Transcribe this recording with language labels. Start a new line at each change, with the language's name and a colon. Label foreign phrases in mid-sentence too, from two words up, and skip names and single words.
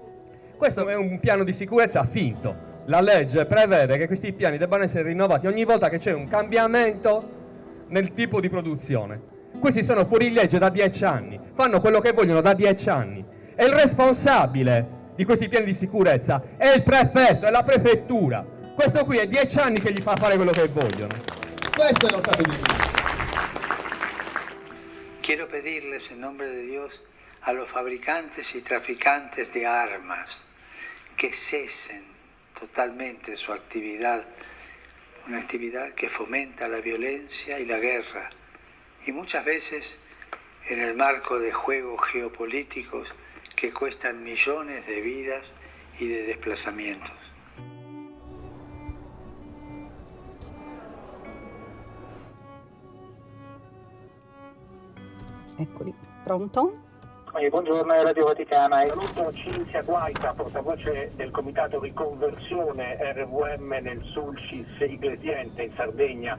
Italian: Questo è un piano di sicurezza finto. La legge prevede che questi piani debbano essere rinnovati ogni volta che c'è un cambiamento nel tipo di produzione. Questi sono fuori legge da 10 anni, fanno quello che vogliono da 10 anni. E il responsabile di questi piani di sicurezza è il prefetto, è la prefettura. Questo qui è 10 anni che gli fa fare quello che vogliono. Questo è lo Stato di diritto.
Spanish: Quiero pedirles en nombre de Dios a los fabricantes y traficantes de armas que cesen totalmente su actividad, una actividad que fomenta la violencia y la guerra, y muchas veces en el marco de juegos geopolíticos que cuestan millones de vidas y de desplazamientos.
Italian: Eccoli, pronto? Buongiorno, Radio Vaticana. Saluto Cinzia Guaita, portavoce del Comitato Riconversione RVM nel Sulcis Iglesiente in Sardegna.